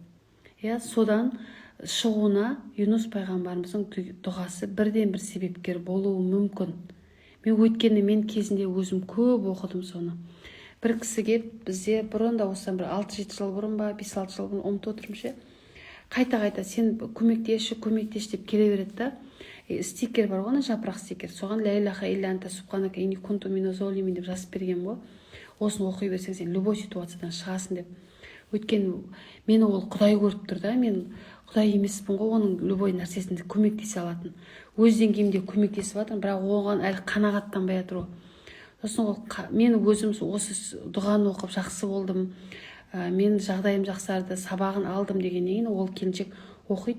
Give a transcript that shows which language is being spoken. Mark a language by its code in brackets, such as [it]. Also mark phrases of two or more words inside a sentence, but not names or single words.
[kk] Содан шығуына Юнус пайғамбарымыздың дұғасы бірден бір себепкер болуы мүмкін. Мен кезінде өзім көп оқыдым соны. Бір кісіге бізде бұрын да осыдан бір 6-7 жыл бұрын ба, 5-6 жыл бұрын ұмытып отырмын. Қайта сен көмектеші деп келе береді да. Стикер бар ғой, жапырақ стикер. Соған [ar] لا إله إلا أنت سبحانك إني كنت من الظالمين [kk] деп жазып берген ғой. Осыны оқи берсең сен любой ситуациядан шығасың деп. Өйткені мені ол Құдай көріп тұр да, мен Құдай емеспін ғой, оның любой нәрсесінде көмектесе алатын. Өз деңгейімде көмектесіп жатырмын, бірақ оған әлі қанағаттанбай жатыр. Сосын мен өзім осы дұғаны оқып жақсы болдым, мен жағдайым жақсарды, сабағын алдым дегеннен кейін ол келіншек оқиды.